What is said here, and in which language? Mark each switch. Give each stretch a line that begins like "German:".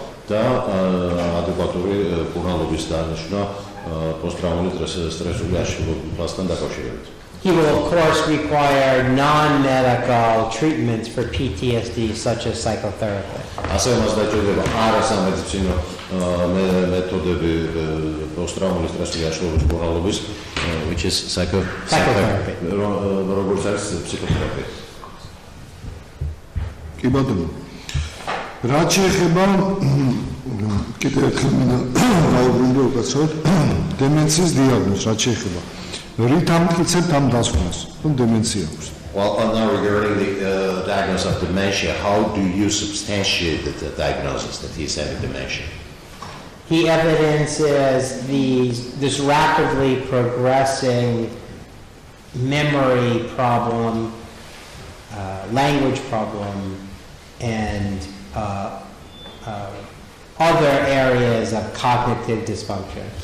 Georgian: და ადეკვატური კურნალობის დანიშნა პოსტტრაუმატული სტრესული აშლილობასთან დაკავშირებით.
English: He will of course require non-medical treatments for PTSD such as psychotherapy.
Georgian: ასევე მას დაჭირდება არასამედიცინო მეთოდები პოსტტრაუმატული სტრესული აშლილობის კურნალობის,
English: which is psychotherapy.
Georgian: როგორც არის ფსიქოთერაპია. კი ბატონო. რაც შეეხება კიდევ ერთხელ მინდა გავუბრუნდე უკაცრავად დემენციის დიაგნოზს, რაც შეეხება რით ამტკიცებთ ამ დასკვნას, რომ დემენცია აქვს?
English: Well, now regarding the diagnosis of dementia, how do you substantiate the diagnosis that he's having dementia? He evidences this rapidly progressing memory problem, language problem, and other areas of cognitive dysfunction.